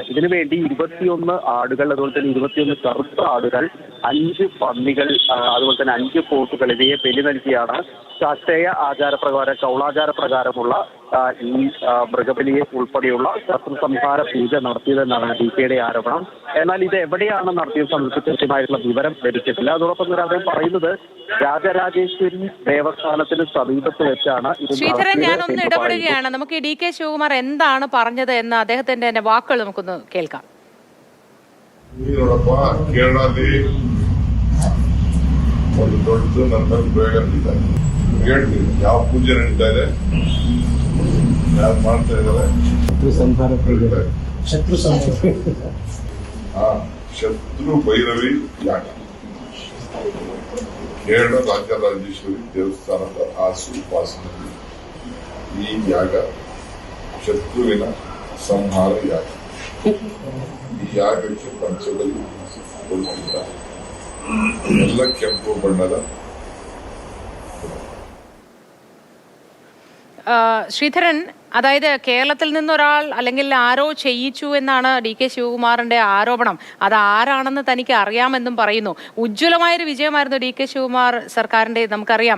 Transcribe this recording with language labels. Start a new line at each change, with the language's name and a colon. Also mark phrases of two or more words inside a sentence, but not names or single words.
Malayalam: ഇതിനുവേണ്ടി 21 ആടുകൾ, അതുപോലെ തന്നെ 21 കറുത്ത ആടുകൾ, 5 പന്നികൾ, അതുപോലെ തന്നെ 5 പോത്തുകൾ ഇവയെ ബലി നൽകിയാണ് ശാസ്ത്രീയ ആചാരപ്രകാരം, കൗളാചാരപ്രകാരമുള്ള ഈ മൃഗബലിയെ ഉൾപ്പെടെയുള്ള ശത്രു സംഹാര പൂജ നടത്തിയതെന്നാണ് DKയുടെ ആരോപണം. എന്നാൽ ഇത് എവിടെയാണ് നടത്തിയത് സംബന്ധിച്ച് കൃത്യമായിട്ടുള്ള വിവരം ലഭിച്ചിട്ടില്ല. അതോടൊപ്പം തന്നെ അദ്ദേഹം പറയുന്നത് രാജരാജേശ്വരി ദേവസ്ഥാനത്തിന് സമീപത്ത് വെച്ചാണ് ഇത്. ശ്രീധരൻ, ഞാനൊന്ന് ഇടപെടുകയാണ്. നമുക്ക് ഈ DK ശിവകുമാർ എന്താണ് പറഞ്ഞത് എന്ന് അദ്ദേഹത്തിന്റെ തന്നെ വാക്കുകൾ നമുക്കൊന്ന് കേൾക്കാം.
Kannada: ಒಂದು ದೊಡ್ಡದು ನನ್ನ ಬೇಗ ನಡೀತಾರೆ. ಹೇಳ್ತೀನಿ ಯಾವ ಪೂಜೆ ನಡೀತಾರೆ, ಯಾರು ಮಾಡ್ತಾ ಇದ್ದಾರೆ. ಶತ್ರು ಭೈರವಿ ಯಾಗ ಕೇರಳ ರಾಜರಾಜೇಶ್ವರಿ ದೇವಸ್ಥಾನದ ಆಸುಪಾಸಿನಲ್ಲಿ ಈ ಯಾಗ ಶತ್ರುವಿನ ಸಂಹಾರ ಯಾಗ. ಈ ಯಾಗಕ್ಕೆ ಪಂಚದಲ್ಲಿ ಕೊಡುತ್ತಿದ್ದಾರೆ. ಎಲ್ಲ ಕೆಂಪು ಬಣ್ಣದ.
Malayalam: ശ്രീധരൻ, അതായത് കേരളത്തിൽ നിന്നൊരാൾ അല്ലെങ്കിൽ ആരോ ചെയ്യിച്ചു എന്നാണ് DK ശിവകുമാറിന്റെ ആരോപണം. അത് ആരാണെന്ന് തനിക്ക് അറിയാമെന്നും പറയുന്നു. ഉജ്ജ്വലമായൊരു വിജയമായിരുന്നു DK ശിവകുമാർ സർക്കാരിന്റെ, നമുക്കറിയാം.